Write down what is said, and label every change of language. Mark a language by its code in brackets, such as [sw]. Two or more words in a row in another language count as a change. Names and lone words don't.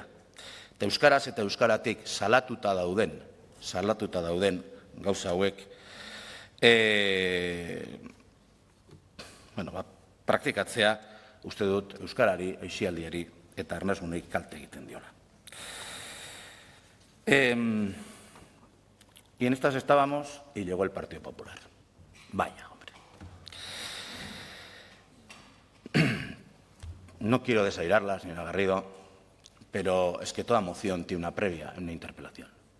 [eu] Eta euskaraz eta euskaratik salatuta dauden gauza hauek, praktikatzea uste dut euskarari, aisialdiari eta arnasgunei kalte egiten diola. [es] Y en estas estábamos y llegó el Partido Popular. Vaya, hombre. No quiero desairarla, señora Garrido, pero es que toda moción tiene una previa en una interpelación.